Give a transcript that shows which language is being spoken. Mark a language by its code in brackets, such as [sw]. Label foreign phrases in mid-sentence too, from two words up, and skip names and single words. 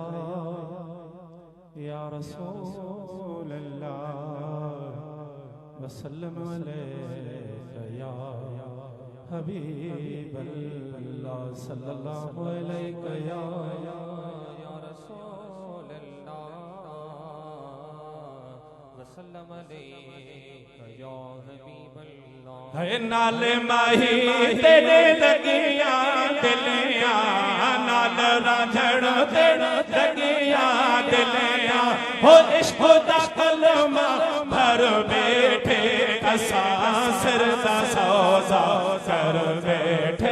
[ar] يا رسول الله وسلم عليه يا حبيب الله صلى الله عليه يا رسول الله وسلم عليه يا حبيب الله. [pa] ਹੈ ਨਾਲ ਮਾਹੀ ਤੇਰੇ ਲਗੀਆ ਦਿਲੀਆ ਨਾਲ ਰਾਂਝੜ ਤੇਰੇ ਲਗੀਆ ਦਿਲੀਆ ਹੋ ਇਸ਼ਕ ਦਾ ਕਲਮਾ ਭਰ ਬੈਠੇ ਅਸਾਂ ਸਿਰ ਦਾ ਸੌਦਾ ਕਰ ਬੈਠੇ